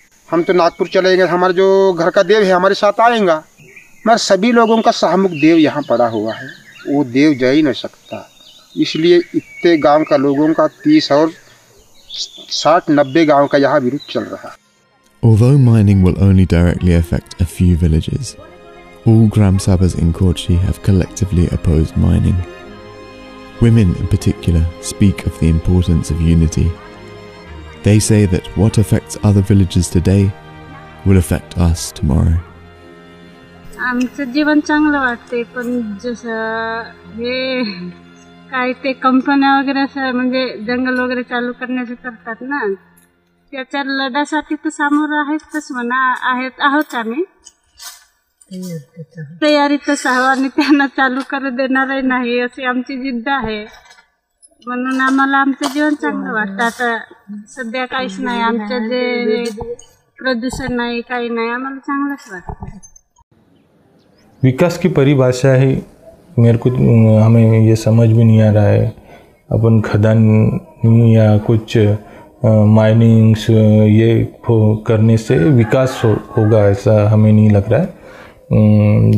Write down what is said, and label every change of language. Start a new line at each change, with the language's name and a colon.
Hindi: हम तो नागपुर चलेंगे, हमारा जो घर का देव है हमारे साथ आएगा, मगर सभी लोगों का सहमुख देव यहाँ पड़ा हुआ है, वो देव जा ही नहीं सकता। इसलिए इतने गांव का लोगों का 30 और 60-90 गांव का यहाँ विरोध चल रहा है।
English: Although mining will only directly affect a few villages, all Gram Sabhas in Kochi have collectively opposed mining. Women in particular speak of the importance of unity. They say that what affects other villages today will affect us tomorrow.
Marathi: आमचं जीवन चांगलं वाटते, पण जसं हे काय ते कंपन्या वगैरे असं म्हणजे जंगल वगैरे चालू करण्याचं करतात ना, त्याच्या लढ्यासाठी तर सामोरं आहेतच म्हणा, आहोत आम्ही तयारीतच आहोत आणि त्यांना चालू करू देणारही नाही अशी आमची जिद्द आहे। म्हणून आम्हाला आमचं जीवन चांगलं वाटतं। आता सध्या काहीच नाही, आमचं जे प्रदूषण नाही, काही नाही, आम्हाला चांगलंच वाटतं।
Hindi: विकास की परिभाषा ही मेरे को हमें ये समझ भी नहीं आ रहा है। अपन खदान या कुछ माइनिंग्स ये करने से विकास होगा ऐसा हमें नहीं लग रहा है।